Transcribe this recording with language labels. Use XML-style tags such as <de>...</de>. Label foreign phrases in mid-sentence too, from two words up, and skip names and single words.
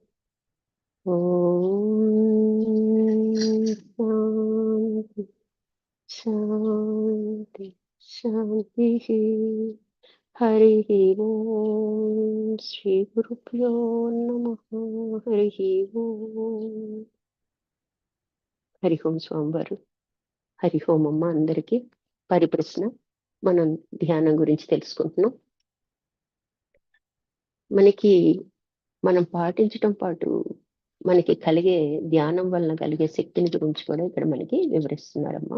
<sa>ॐ शान्ति शान्ति शान्तिः। हरिः ओम् श्रीगुरुभ्यो नमः। हरिः ओम्।</sa> <te>హరి ఓం స్వామివారు. హరి ఓం అమ్మ. అందరికీ పరిప్రశ్న. మనం ధ్యానం గురించి తెలుసుకుంటున్నాం. మనం పాటించటం పాటు మనకి కలిగే ధ్యానం వలన కలిగే శక్తిని గురించి కూడా ఇక్కడ మనకి వివరిస్తున్నారమ్మా.</te>